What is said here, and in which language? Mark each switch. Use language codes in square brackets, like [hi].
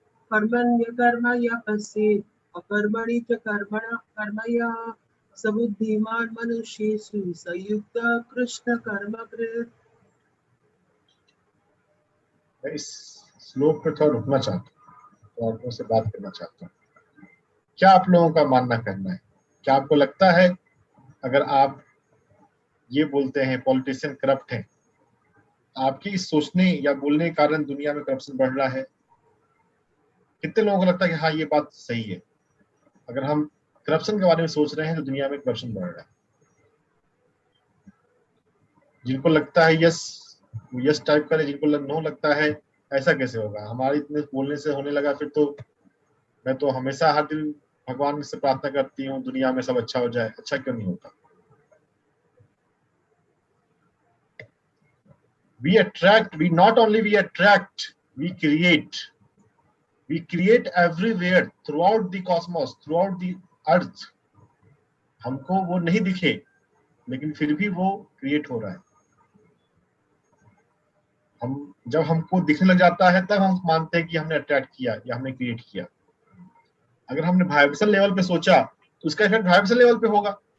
[sa] कर्मण्यकर्म या पश्येत् अकर्मणि च कर्मणः स बुद्धिमान् मनुष्येषु स युक्तः कृष्ण कर्म कृत्। [hi] मैं इस श्लोक पे थोड़ा रुकना चाहता हूँ और आपसे बात करना चाहता हूँ। क्या आप लोगों का मानना करना है? क्या आपको लगता है अगर आप ये बोलते हैं पॉलिटिशियन करप्ट हैं, आपकी इस सोचने या बोलने के कारण दुनिया में करप्शन बढ़ रहा है? कितने लोगों को लगता है कि हाँ ये बात सही है, अगर हम करप्शन के बारे में सोच रहे हैं तो दुनिया में करप्शन बढ़ रहा है? जिनको लगता है यस, यस टाइप करें, जिनको नो लगता है ऐसा कैसे होगा, हमारे इतने बोलने से होने लगा, फिर तो मैं तो हमेशा हर दिन भगवान से प्रार्थना करती हूँ दुनिया में सब अच्छा हो जाए। अच्छा क्यों नहीं होता? [en] We attract, we not only we attract, we create everywhere, throughout the cosmos, throughout the earth. [hi] हमको वो नहीं दिखे लेकिन फिर भी वो क्रिएट हो रहा है। हम जब हमको दिखने लग जाता है तब हम मानते हैं कि हमने अट्रैक्ट किया या हमने क्रिएट किया। अगर हमने वाइब्रेशन लेवल पे सोचा तो उसका इफेक्ट वाइब्रेशन लेवल पे होगा।